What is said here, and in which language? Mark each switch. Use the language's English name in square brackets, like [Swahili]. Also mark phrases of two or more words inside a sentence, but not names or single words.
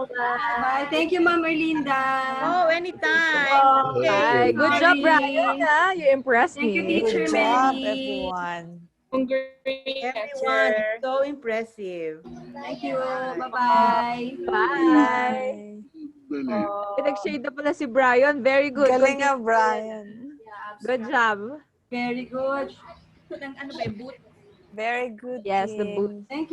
[English] Bye. Thank you, Ma'am Erlinda. Oh, anytime. Bye. Okay. Good job, Brian. Ah, you impressed Thank you, me. Teacher Good job, Melly. everyone. Everyone, it's so impressive. Thank you. Bye. Bye-bye. Bye. Bye. [Filipino] Pinag-shade na pala si Brian. [English] Very good. [Filipino] Galing nga, [English] Continue. Brian. Good job. Very good. Very good, Yes, the boot. King. Thank you.